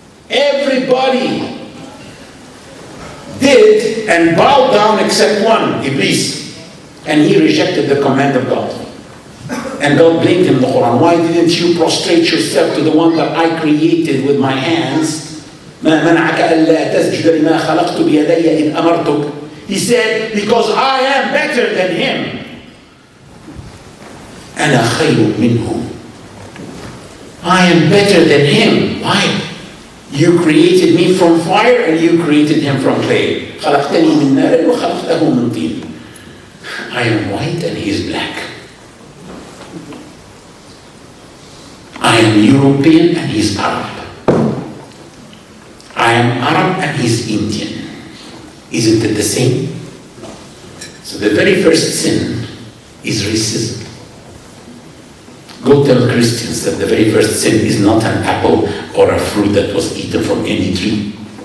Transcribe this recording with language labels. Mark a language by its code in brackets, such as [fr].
[en] Everybody did and bowed down except one, Iblis. And he rejected the command of God. And God blamed him in the Quran. Why didn't you prostrate yourself to the one that I created with my hands? [ar] ما منعك ألا تسجد لما خلقت بيدي إذ أمرتك. [en] He said, because I am better than him. [ar] أنا خير منه. [en] I am better than him. Why? You created me from fire and you created him from clay. [ar] خلقتني من نار وخلقته من طين. [en] I am white and he is black. I am European and he is Arab. I am Arab and he is Indian. Isn't it the same? So the very first sin is racism. Go tell Christians that the very first sin is not an apple or a fruit that was eaten from any tree.